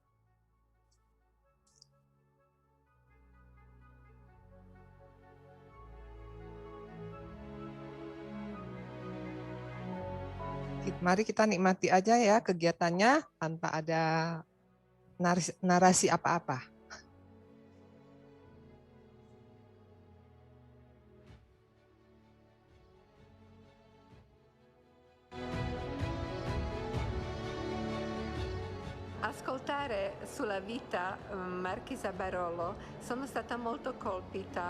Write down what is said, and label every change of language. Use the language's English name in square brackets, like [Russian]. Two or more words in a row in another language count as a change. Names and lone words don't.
[Indonesian] Mari kita nikmati aja ya kegiatannya tanpa ada narasi apa-apa. [Italian] Ascoltare sulla vita Marchesa Barolo, sono stata molto colpita